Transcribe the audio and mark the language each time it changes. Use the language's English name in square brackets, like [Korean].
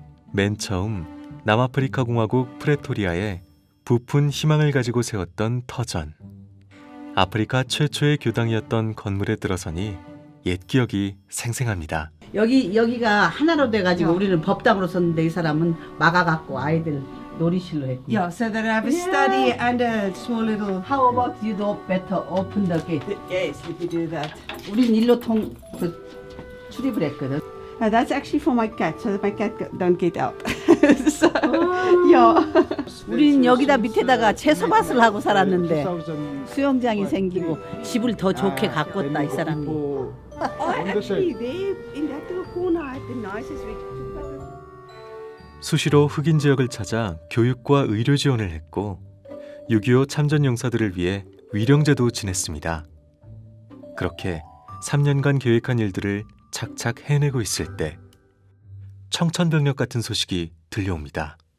[Korean] 맨 처음 남아프리카 공화국 프레토리아에 부푼 희망을 가지고 세웠던 터전. 아프리카 최초의 교당이었던 건물에 들어서니 옛 기억이 생생합니다. 여기가 하나로 돼가지고 우리는 법당으로 섰는데 이 사람은 막아갖고 아이들 놀이실로 했고. [English] Yeah, so that I have a study and a small little. How about you do better open the gate? Yes, we could do that. [Korean] 우린 일로 출입을 했거든. [English] Now that's actually for my cat, so that my cat don't get out. So, yeah. [Korean] 우린 여기다 밑에다가 채소밭을 하고 살았는데 수영장이 생기고 집을 더 좋게 가꿨다 이 사람이. [English] Oh, actually, there in that little corner, I had the nicest vegetables. [Korean] 수시로 흑인 지역을 찾아 교육과 의료 지원을 했고 6.25 참전 용사들을 위해 위령제도 지냈습니다. 그렇게 3년간 계획한 일들을 착착 해내고 있을 때 청천벽력 같은 소식이 들려옵니다.